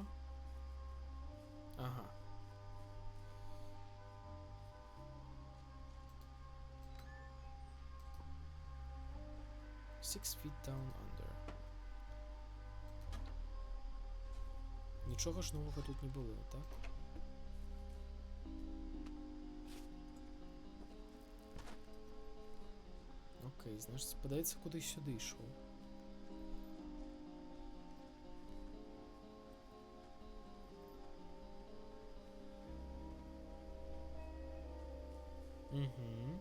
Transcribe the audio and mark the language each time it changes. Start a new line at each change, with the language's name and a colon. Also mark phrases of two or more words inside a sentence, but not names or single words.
English: Ага. Six feet down under.
Belarusian: Нічога ж новага тут не было, так? Окей, значит, падаецца, куды сюды ішоў. Угу.